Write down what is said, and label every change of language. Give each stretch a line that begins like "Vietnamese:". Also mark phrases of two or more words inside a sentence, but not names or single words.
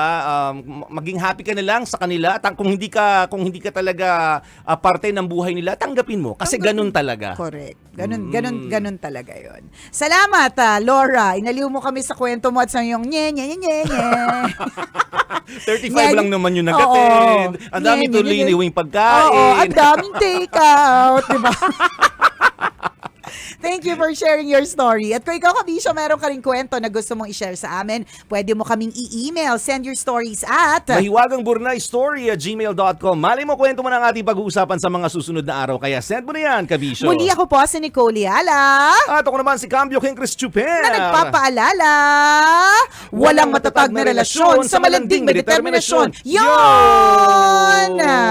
Filipino: Maging happy ka na lang sa kanila. Kung hindi ka talaga parte ng buhay nila, tanggapin mo kasi ganun talaga. Correct. Ganun talaga yon. Salamat, Laura. Inaliw mo kami sa kwento mo at sa iyong nye. 35 lang naman yung Oo. nagatid. Ang dami Nye, tuloy nye, nye. iniwing pagkain. Oo, ang daming take out, di ba?
English: Thank you for sharing your story.
Filipino: At kung ikaw, Kabisyo, meron ka ring kwento na gusto mong i-share sa amin, pwede mo kaming i-email.
English: Send your stories at mahiwagangburnaystory@gmail.com.
Filipino: Malay mo, kwento mo na ang ating pag-uusapan sa mga susunod na araw. Kaya send mo na yan, Kabisyo. muli ako po si Nicole Yala At ako naman si Cambio King Chris Chuper. na nagpapaalala, walang matatag na relasyon sa malanding may determinasyon.